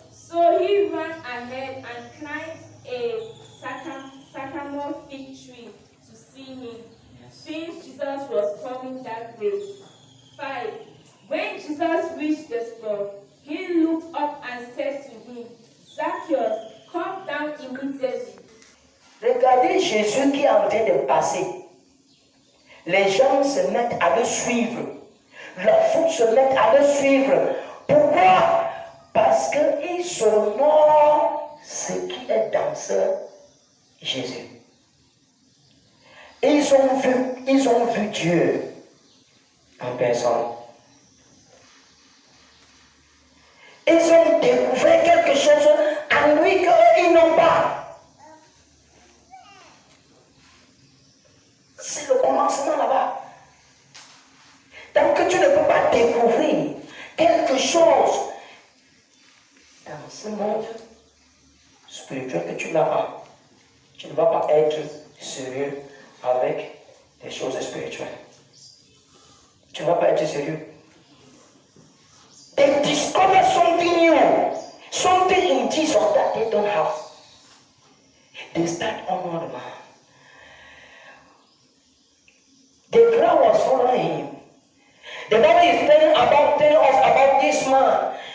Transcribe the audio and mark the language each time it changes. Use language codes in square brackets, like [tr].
[en] So he ran ahead and climbed a sycamore fig tree to see him, since Jesus was coming that way. 5. When Jesus reached the spot, he looked up and said to him, Zacchaeus, come down immediately. [fr] Regardez Jésus qui est en train de passer. Les gens se mettent à le suivre. La foule se met à le suivre. Pourquoi? Parce qu'ils honorent ce qui est dans ce Jésus. Ils ont vu Dieu en personne. Ils ont découvert quelque chose en lui qu'ils n'ont pas. C'est le commencement là-bas. Tant que tu ne peux pas découvrir quelque chose dans ce monde spirituel que tu n'as pas, tu ne vas pas être sérieux avec les choses spirituelles. Tu ne vas pas être sérieux. [en] They discover something new, something in Jesus that they don't have. They start honoring the man. The crowd was following him. The Bible is telling us about this man.